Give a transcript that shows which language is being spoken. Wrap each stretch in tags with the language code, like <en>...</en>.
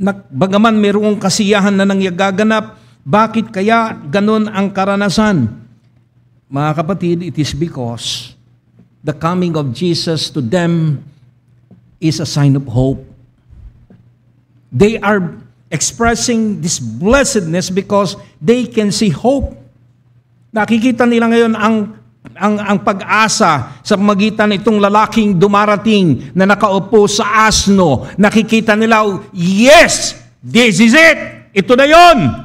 <tl>Bagaman mayroong kasiyahan na nangyagaganap, bakit kaya ganon ang karanasan?</tl> <en>Mga kapatid, it is because the coming of Jesus to them is a sign of hope. They are expressing this blessedness because they can see hope.</en> <tl>Nakikita nila ngayon ang pag-asa sa magitan itong lalaking dumarating na nakaupo sa asno. Nakikita nila, yes, this is it. Ito na yon.</tl>